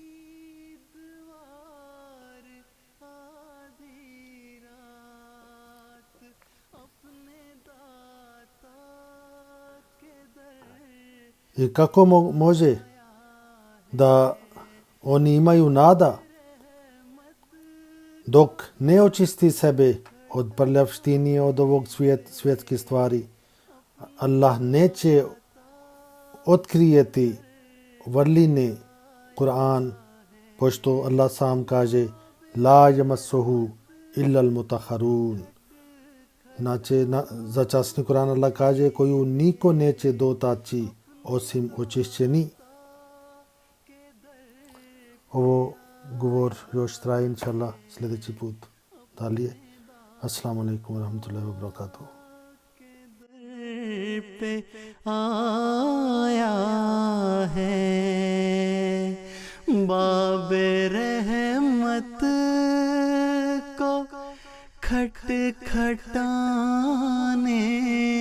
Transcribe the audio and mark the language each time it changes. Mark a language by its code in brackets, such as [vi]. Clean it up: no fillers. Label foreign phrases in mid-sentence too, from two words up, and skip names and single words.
[bs] I kako može da oni imaju nada dok ne očisti sebe od prljavštine, od ovog svjetske stvari? Allah neće otkrijeti vrline Kur'an, pošto Allah sam kaže [ar] لا يمسه إلا المطهرون. [bs] Inače, za časni Kur'an Allah kaže koju niko neće dotaći osim očišćeni. Ovo govor još traje, inšallah, sljedeći put. Dalje. [ar] السلام عليكم ورحمة الله وبركاته. [hi] पे आया है बाबे रहमत को खटखटाने